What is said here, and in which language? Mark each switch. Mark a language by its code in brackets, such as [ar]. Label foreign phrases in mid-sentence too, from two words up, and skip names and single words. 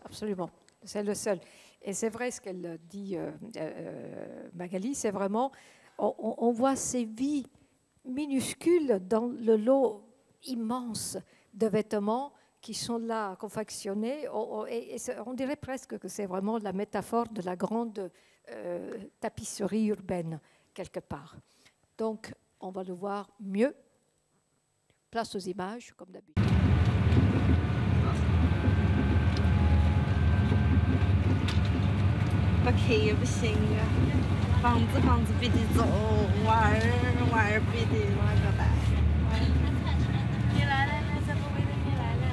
[fr] Absolument, c'est le seul. Et c'est vrai ce qu'elle dit, Magali, c'est vraiment, on voit ces vies minuscules dans le lot immense de vêtements qui sont là, confectionnés. Et on dirait presque que c'est vraiment la métaphore de la grande tapisserie urbaine, quelque part. Donc, on va le voir mieux. Place aux images, comme d'habitude. [zh] 不开也不行啊，房子必得走，娃儿必得那个来。你来了，这不为了你来了。